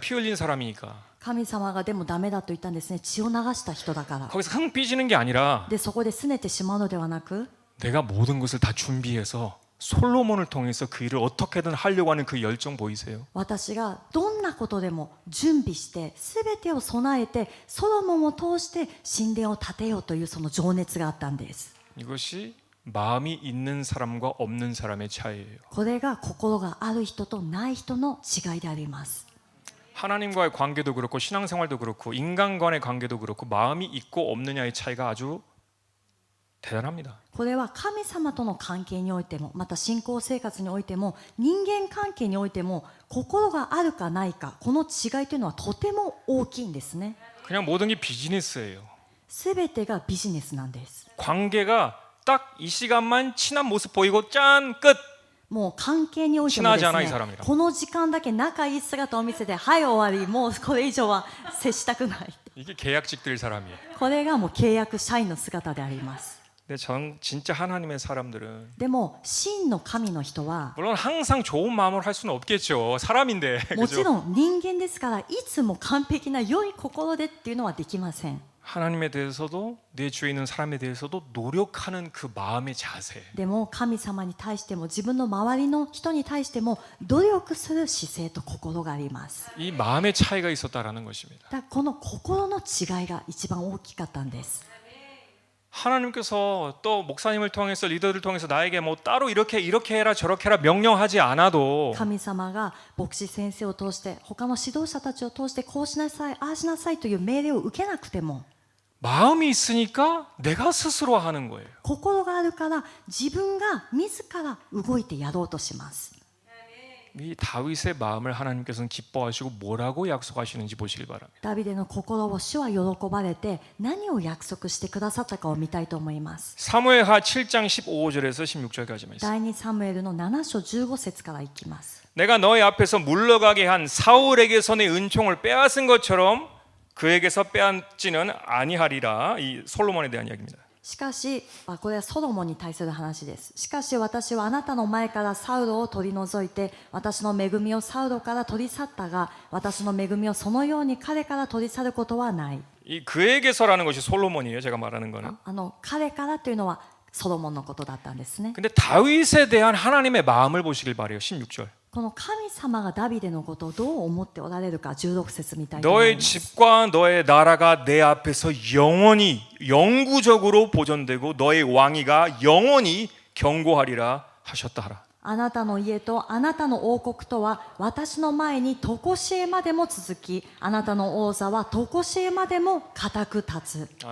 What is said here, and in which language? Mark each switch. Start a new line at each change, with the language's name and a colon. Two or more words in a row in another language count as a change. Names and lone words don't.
Korean: 피 흘린 사람이니까.
Japanese: 神様がでもダメだと言ったんですね。血を流した人だから。
Korean: 거기서 흥 삐지는 게 아니라
Japanese: でそこで拗ねてしまうのではなく、
Korean: 내가 모든 것을 다 준비해서 솔로몬을 통해서 그 일을 어떻게든 하려고 하는 그 열정 보이세요?
Japanese: 私がどんなことでも準備して全てを備えてソロモンを通して神殿を建てようというその情熱があったんです。
Korean: 이것이 마음이 있는 사람과 없는 사람의 차이예요.
Japanese: これが心がある人とない人の違いであります。
Korean: 하나님과의 관계도 그렇고 신앙생활도 그렇고 인간 간의 관계도 그렇고 마음이 있고 없느냐의 차이가 아주 대단합니다.
Japanese: これは神様との関係においてもまた信仰生活においても人間関係においても心があるかないかこの違いというのはとても大きいんですね。
Korean: 그냥 모든 게 비즈니스예요.
Japanese: すべてがビジネスなんです。
Korean: 관계가 딱 이 시간만 친한 모습 보이고 짠 끝.
Japanese: もう関係においてもです
Korean: 친하지않아 이
Japanese: ね
Korean: 사람이랑
Japanese: この時間だけ仲いい姿を見せてはい終わりもうこれ以上は接したくない
Korean: 이게 계약직들 사람이에요.
Japanese: これがもう契約社員の姿であります。
Korean: 근데 진짜 하나님의 사람들은
Japanese: でも真の神の人は
Korean: 물론 항상 좋은 마음으로 할 수는 없겠죠. 사람인데.
Japanese: もち
Korean: 그죠?
Japanese: ろん人間ですからいつも完璧な良い心でっていうのはできません。
Korean: 하나님에 대해서도 내 주위에 있는 사람에 대해서도 노력하는 그 마음의 자세.
Japanese: でも神様に対しても自分の周りの人に対しても努力する姿勢と心があります。
Korean: 이 마음의 차이가 있었다라는 것입니다.
Japanese: だからこの心の違いが一番大きかったんです。
Korean: 하나님께서 또 목사님을 통해서 리더를 통해서 나에게 뭐 따로 이렇게 해라 저렇게 해라 명령하지 않아도
Japanese: 神様が牧師先生を通して他の指導者たちを通してこうしなさいああしなさいという命令を受けなくても
Korean: 마음이 있으니까 내가 스스로 하는 거예요.
Japanese: 心があるから自分が自ら動いてやろうとします。
Korean: 이 다윗의 마음을 하나님께서는 기뻐하시고 뭐라고 약속하시는지 보시길 바랍니다.
Japanese: ダビデの心を主は喜ばれて何を約束してくださったかを見たいと思います。
Korean: 사무엘하 7장 15절에서 16절까지만 있습니다.
Japanese: 第2サムエルの7章15節からいきます。
Korean: 내가 너희 앞에서 물러가게 한 사울에게서 내 은총을 빼앗은 것처럼 그에게서 빼앗지는 아니하리라. 이 솔로몬에 대한 이야기입니다.
Japanese: しかし、これはソロモンに対する話です。しかし私はあなたの前からサウロを取り除いて私の恵みをサウロから取り去ったが私の恵みをそのように彼から取り去ることはない。
Korean: 이 그에게서라는 것이 솔로몬이에요. 제가 말하는 거는.
Japanese: 彼からというのはソロモンのことだったんですね。
Korean: 근데 다윗에 대한 하나님의 마음을 보시길 바래요. 16절.
Japanese: この神様がダビデのことをどう思っておられるか16節みたいと思い
Korean: 너의
Japanese: ます。
Korean: 집과 너의 나라가 내 앞에서 영원히 영구적으로 보존되고 너의 왕위가 영원히 경고하리라 하셨다 하라.
Japanese: あなたの家とあなたの王国とは私の前に常しえまでも続きあなたの王座は常しえまでも固く立つ。